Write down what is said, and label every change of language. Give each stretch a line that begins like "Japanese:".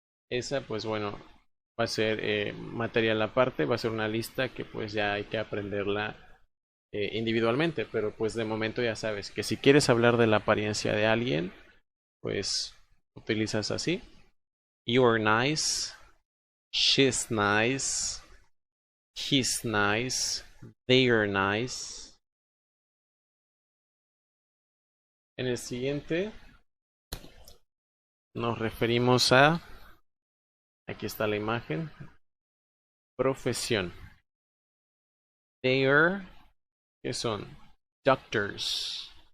Spanish: Esa, pues bueno, va a ser material aparte, va a ser una lista que pues ya hay que aprenderla individualmente, pero pues de momento ya sabes que si quieres hablar de la apariencia de alguien, pues utilizas así.
English: You're nice, she's nice, he's nice, they're nice.
Spanish: En el siguiente nos referimos a, aquí está la imagen, profesión.
English: They're,
Spanish: ¿qué son?
English: Doctors.